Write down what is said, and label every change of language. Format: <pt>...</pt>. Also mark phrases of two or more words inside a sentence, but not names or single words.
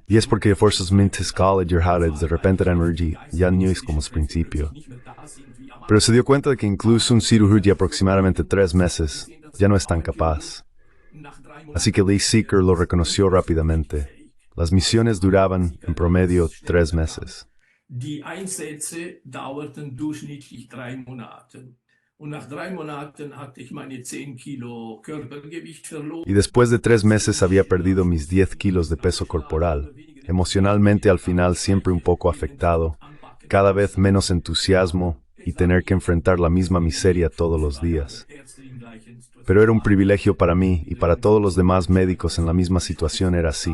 <es>Y es porque fuerzas mentes de repente la energía ya no es como al principio. Pero se dio cuenta de que incluso un cirujano de aproximadamente 3 meses ya no es tan capaz. Así que Lee Seeker lo reconoció rápidamente. Las misiones duraban en promedio 3 meses.</es> <de>Die Einsätze dauerten durchschnittlich 3 Monate. Und nach 3 Monaten hatte ich meine 10 Kilo Körpergewicht verloren.</de> <es>Y después de 3 meses había perdido mis 10 kilos de peso corporal. Emocionalmente al final siempre un poco afectado, cada vez menos entusiasmo y tener que enfrentar la misma miseria todos los días. Pero era un privilegio para mí y para todos los demás médicos en la misma situación era así.</es>